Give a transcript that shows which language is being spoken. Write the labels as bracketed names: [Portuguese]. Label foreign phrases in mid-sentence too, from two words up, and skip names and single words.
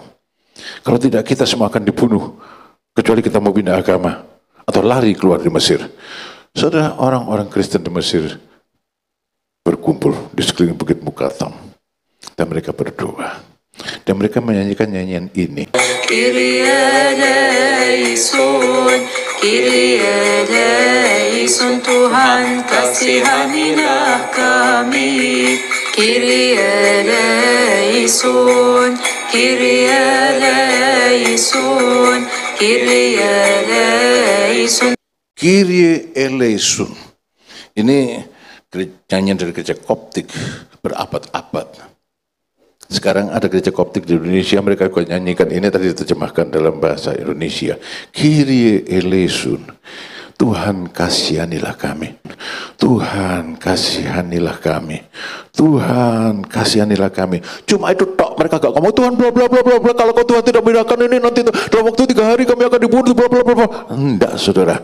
[Indonesian] Kalau tidak, kita semua akan dibunuh. Kecuali kita mau pindah agama atau lari keluar di Mesir. Saudara, orang-orang Kristen di Mesir berkumpul di sekeliling Bukit Mukatam. Dan mereka berdoa. Dan mereka menyanyikan nyanyian ini. [Greek] Kyrie eleison, Kyrie eleison, [Indonesian] Tuhan kasihanilah kami. [Greek] Kyrie eleison, Kyrie eleison, Kyrie eleison. Kyrie eleison. [Indonesian] Ini nyanyian dari gereja Koptik berabad-abad. Sekarang ada gereja Koptik di Indonesia, mereka juga nyanyikan ini, tadi diterjemahkan dalam bahasa Indonesia. [Greek] Kyrie eleison, [Indonesian] Tuhan kasihanilah kami. Tuhan kasihanilah kami. Tuhan kasihanilah kami. Cuma itu tok, mereka gak ngomong Tuhan bla bla bla bla bla. Kalau Tuhan tidak memindahkan ini nanti dalam waktu 3 hari kami akan dibunuh bla bla bla bla. Enggak, saudara.